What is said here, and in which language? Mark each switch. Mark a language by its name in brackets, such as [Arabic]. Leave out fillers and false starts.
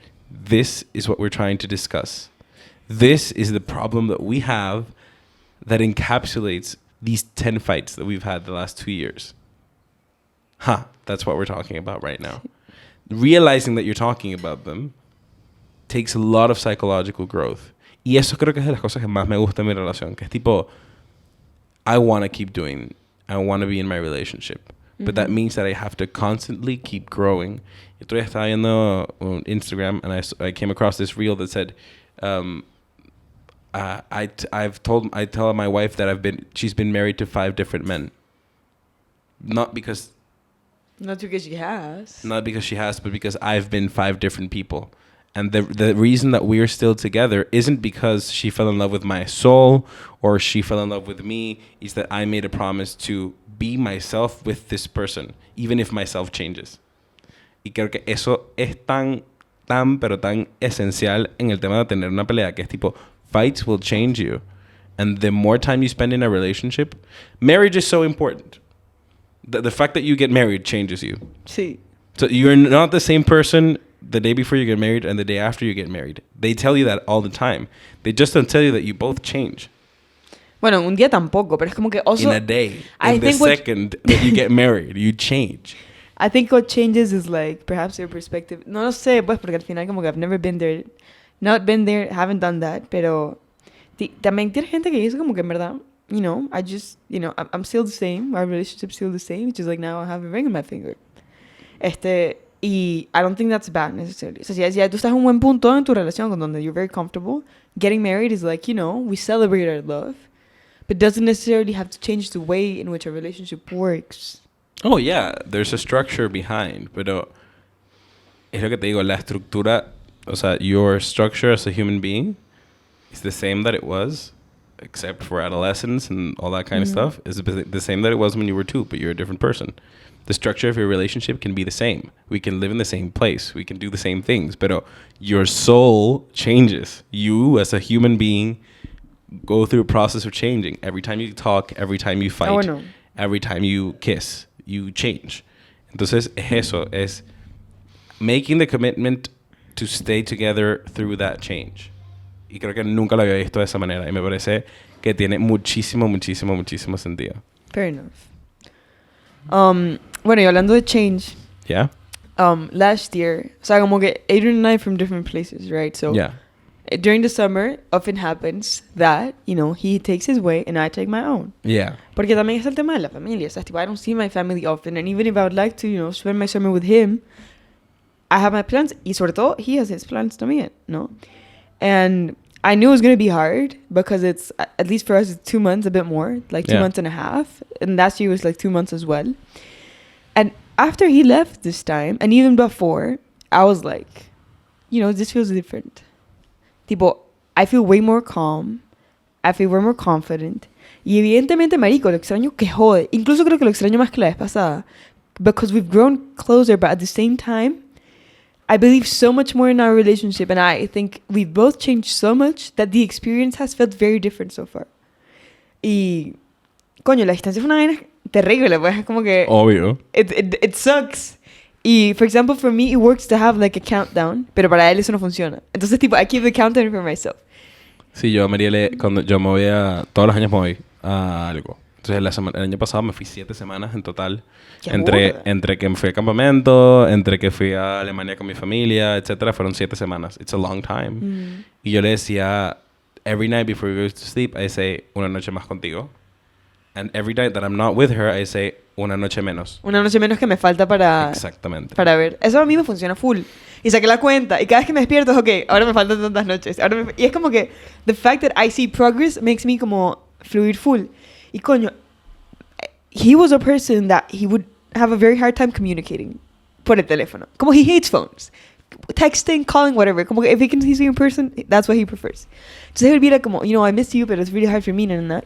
[English] This is what we're trying to discuss. This is the problem that we have that encapsulates these 10 fights that we've had the last 2 years. That's what we're talking about right now. Realizing that you're talking about them takes a lot of psychological growth. [Spanish] Y eso creo que es de las cosas que más me gusta en mi relación, que es tipo, [English] I want to keep doing, I want to be in my relationship. But that means that I have to constantly keep growing. [Spanish] Yo todavía estaba viendo [English] on Instagram and I came across this reel that said, I tell my wife that she's been married to 5 different men. Not because she has, but because I've been 5 different people. And the reason that we're still together isn't because she fell in love with my soul or she fell in love with me. It's that I made a promise to be myself with this person, even if myself changes. [Spanish] Y creo que eso es tan esencial en el tema de tener una pelea, que es tipo, [English] fights will change you. And the more time you spend in a relationship, marriage is so important. The fact that you get married changes you. [Spanish] Sí. [English] So you're not the same person the day before you get married and the day after you get married. They tell you that all the time. They just don't tell you that you both change. [Spanish] Bueno, un día tampoco, pero es como que [English] also... In a day. In the second that you get married, you change. I think what changes is like, perhaps your perspective. [Spanish] No lo sé, pues, porque al final como que [English] I've never been there. Not been there, haven't done that, [Spanish] pero... También tiene gente que dice como que en verdad, [English] you know, I just, you know, I'm still the same. Our relationship's still the same. Which is like now I have a ring on my finger. Y I don't think that's bad necessarily. [Spanish] O sea, si tú estás en un buen punto en tu relación con donde [English] you're very comfortable, getting married is like, you know, we celebrate our love, but doesn't necessarily have to change the way in which a relationship works. Oh, yeah. There's a structure behind, [Spanish] pero es lo que te digo, la estructura, o sea, [English] your structure as a human being is the same that it was, except for adolescence and all that kind of stuff, is the same that it was when you were 2, but you're a different person. The structure of your relationship can be the same. We can live in the same place. We can do the same things. But your soul changes. You, as a human being, go through a process of changing. Every time you talk, every time you fight, every time you kiss, you change. [Spanish] Entonces, es eso. Es [English] making the commitment to stay together through that change. [Spanish] Y creo que nunca lo había visto de esa manera. Y me parece que tiene muchísimo sentido. [English] Fair enough. [Spanish] Bueno, y hablando de change. [English] Yeah? Last year, [Spanish] o sea, como que [English] Adrian and I from different places, right? So Yeah. During the summer, often happens that, you know, he takes his way and I take my own. Yeah. [Spanish] Porque también es el tema de la familia. O sea, tipo, [English] I don't see my family often. And even if I would like to, you know, spend my summer with him, I have my plans. [Spanish] Y sobre todo, [English] he has his plans [Spanish] también, ¿no? [English] And I knew it was going to be hard because it's, at least for us, it's 2 months, a bit more. Like 2 months and a half. And last year was like 2 months as well. And after he left this time, and even before, I was like, you know, this feels different. [Spanish] Tipo, [English] I feel way more calm. I feel way more confident. [Spanish] Y evidentemente, marico, lo extraño que jode. Incluso creo que lo extraño más que la vez pasada. [English] Because we've grown closer, but at the same time, I believe so much more in our relationship. And I think we've both changed so much that the experience has felt very different so far. [Spanish] Y, coño, la distancia fue una vaina terrible, pues. Es como que... Obvio. [English] It sucks. Y, for example, for me, it works to have, like, a countdown. [Spanish] Pero para él eso no funciona. Entonces, tipo, [English] I keep the countdown for myself. [Spanish] Sí, yo a Marielle, cuando yo me voy todos los años me voy a algo. Entonces, el año pasado me fui 7 semanas en total. Entre que me fui a campamento, entre que fui a Alemania con mi familia, etcétera, fueron 7 semanas. [English] It's a long time. [Spanish] Y yo le decía, [English] every night before we go to sleep, I say, [Spanish] una noche más contigo. [English] And every night that I'm not with her, I say, [Spanish] una noche menos. Una noche menos que me falta para... Exactamente. Para ver. Eso a mí me funciona full. Y saqué la cuenta. Y cada vez que me despierto es, ok, ahora me faltan tantas noches. Y es como que, [English] the fact that I see progress makes me [Spanish] como fluir full. Y coño, [English] he was a person that he would have a very hard time communicating [Spanish] por el teléfono. Como [English] he hates phones. Texting, calling, whatever. [Spanish] Como que [English] if he can see you in person, that's what he prefers. [Spanish] Entonces él viera como, [English] you know, I miss you, but it's really hard for me, nana.